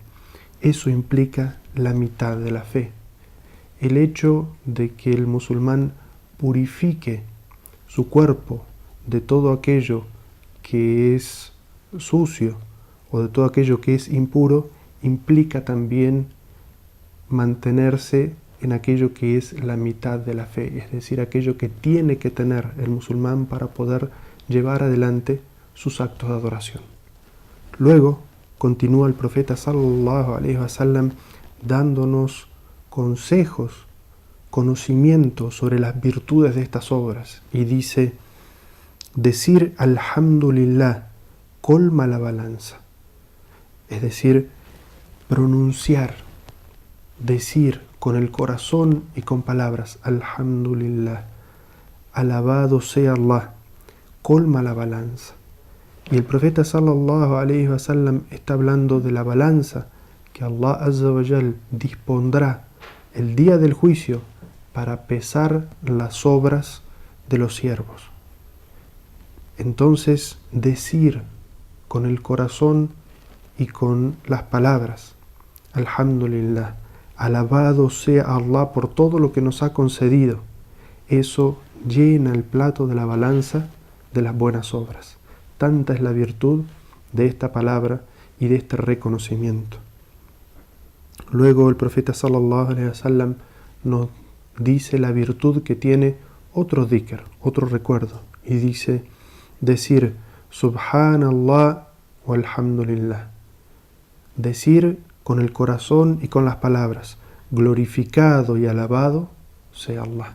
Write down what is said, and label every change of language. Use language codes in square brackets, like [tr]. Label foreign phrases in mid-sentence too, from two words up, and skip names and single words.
[es] Eso implica la mitad de la fe. El hecho de que el musulmán purifique su cuerpo de todo aquello que es sucio o de todo aquello que es impuro implica también mantenerse en aquello que es la mitad de la fe, es decir, aquello que tiene que tener el musulmán para poder llevar adelante sus actos de adoración. Luego continúa el profeta [ar] صلى الله عليه وسلم [es] dándonos consejos, conocimiento sobre las virtudes de estas obras, y dice: decir Alhamdulillah colma la balanza, es decir, pronunciar, decir con el corazón y con palabras Alhamdulillah, alabado sea Allah, colma la balanza. Y el profeta [ar] صلى الله عليه وسلم [es] está hablando de la balanza que Allah [ar] عز وجل [es] dispondrá el día del juicio para pesar las obras de los siervos. Entonces, decir con el corazón y con las palabras Alhamdulillah, alabado sea Allah por todo lo que nos ha concedido, eso llena el plato de la balanza de las buenas obras. Tanta es la virtud de esta palabra y de este reconocimiento. Luego el profeta [ar] صلى الله عليه وسلم [es] nos dice la virtud que tiene otro dhikr, otro recuerdo, y dice decir [ar] سبحان الله والحمد لله, [es] decir con el corazón y con las palabras glorificado y alabado sea Allah.